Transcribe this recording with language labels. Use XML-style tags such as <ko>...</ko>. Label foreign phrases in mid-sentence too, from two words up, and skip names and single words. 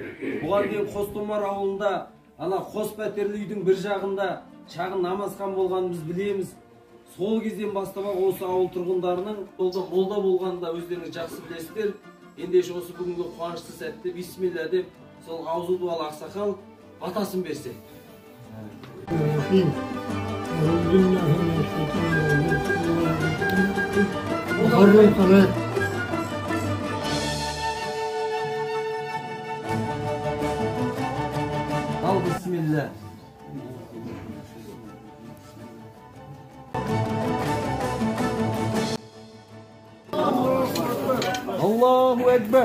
<kk>Бұған дейін Қостомар ауылында ана қос пәтерлі үйдің бір жағында шағын намазхан болғанын біз білеміз. Сол кезден бастап осы ауыл тұрғындарының молда болғанда өздеріңіз жақсы білесіздер. Ендеше осы бүгінгі қуанышты сәтте бисмилля деп сол аузы дуалы ақсақал батасын берсе.</kk> <ar>ال بسم الله. الله أكبر.</ar>